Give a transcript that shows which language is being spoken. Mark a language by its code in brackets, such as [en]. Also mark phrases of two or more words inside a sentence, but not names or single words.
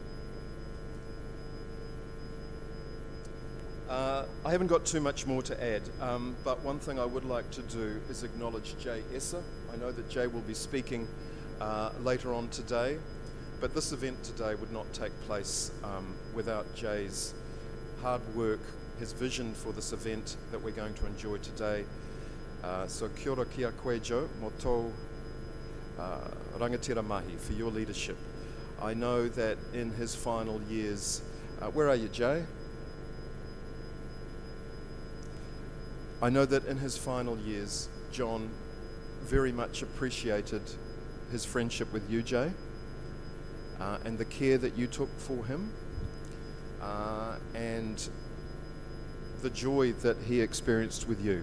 [en] I haven't got too much more to add, but one thing I would like to do is acknowledge Jay Esser. I know that Jay will be speaking later on today, but this event today would not take place without Jay's hard work, his vision for this event that we're going to enjoy today. [mi] So kia ora ki a koe, Joe, mo tō rangatira mahi, [en] for your leadership. I know that in his final years, where are you, Jay? I know that in his final years, John very much appreciated his friendship with you, Jay, and the care that you took for him, and the joy that he experienced with you.